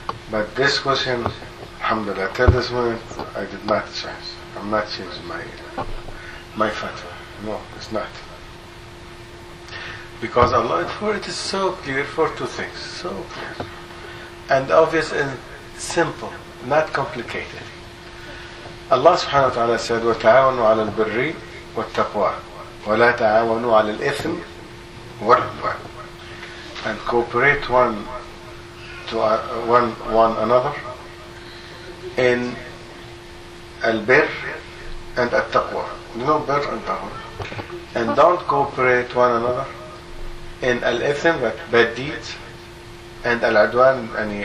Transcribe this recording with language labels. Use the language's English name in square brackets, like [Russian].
[English] But this question, alhamdulillah, till this moment, I did not change. I'm not changing my fatwa. No, it's not. Because Allah, for it is so clear for two things. So clear. And obvious and simple, not complicated. Allah subhanahu wa ta'ala said, [Arabic] وَتَعَوَنُوا عَلَى الْبِرِّ وَالتَّقْوَى وَلَا تَعَوَنُوا عَلَى الْإِثْمِ وَالْعُدْوَى. [English] And cooperate one to one another in al-birr and al-taqwa. You know birr and taqwa. And don't cooperate one another in al-ithm, but bad deeds, and al-adwan, any